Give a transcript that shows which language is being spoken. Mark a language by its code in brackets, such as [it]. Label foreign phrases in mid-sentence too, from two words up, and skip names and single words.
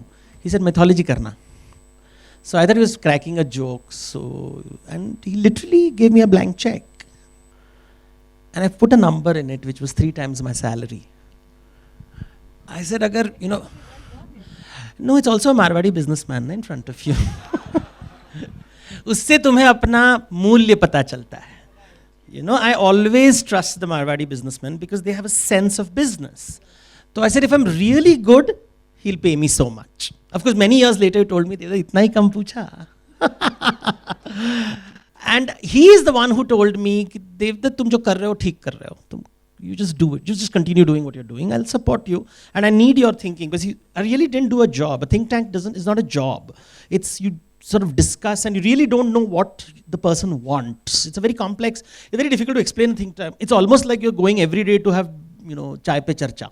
[en] He said, mythology karna. So I thought he was cracking a joke. And he literally gave me a blank check, and I put a number in it, which was 3 times my salary. I said, no, it's also a Marwadi businessman in front of you. [hi] उससे तुम्हें अपना मूल्य पता चलता है. [en] I always trust the Marwadi businessmen because they have a sense of business. So I said, if I'm really good, he'll pay me so much. Of course, many years later, he told me, [hi] "Devdutt, इतना ही कम पूछा." [en] And he is the one who told me, [hi] "Devdutt, तुम जो कर रहे हो, ठीक कर रहे हो. [en] You just do it. You just continue doing what you're doing. I'll support you. And I need your thinking." Because I really didn't do a job. A think tank is not a job. It's you sort of discuss and you really don't know what the person wants. It's a very complex, it's very difficult to explain a think tank. It's almost like you're going every day to have, [hi] चाय पे चर्चा.